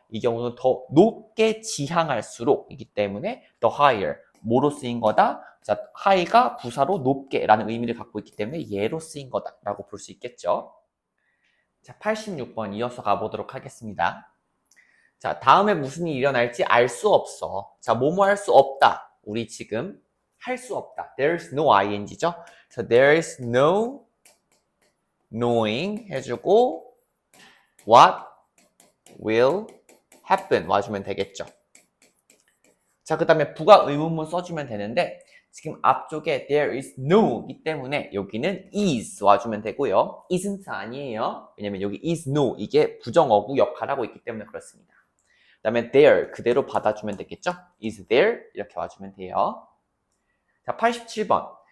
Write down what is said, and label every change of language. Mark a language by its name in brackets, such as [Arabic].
[Korean] 이 경우는 더 높게 지향할수록 이기 때문에 the higher 뭐로 쓰인 거다? 자, high가 부사로 높게라는 의미를 갖고 있기 때문에 얘로 쓰인 거다라고 볼 수 있겠죠. 자, 86번 이어서 가보도록 하겠습니다. 자, 다음에 무슨 일이 일어날지 알 수 없어. 자, 뭐뭐 할 수 없다. 우리 지금 할 수 없다. [English] There's no ing죠. [Korean] 그래서 [English] there's no knowing [Korean] 해주고 [English] what will happen [Korean] 와주면 되겠죠. 자, 그 다음에 부가 의문문 써주면 되는데 지금 앞쪽에 there is no이기 때문에 여기는 is 와주면 되고요. isn't 아니에요. 왜냐면 여기 is no 이게 부정어구 역할하고 있기 때문에 그렇습니다. 그 다음에 there 그대로 받아주면 되겠죠. is there 이렇게 와주면 돼요. 자, 87번.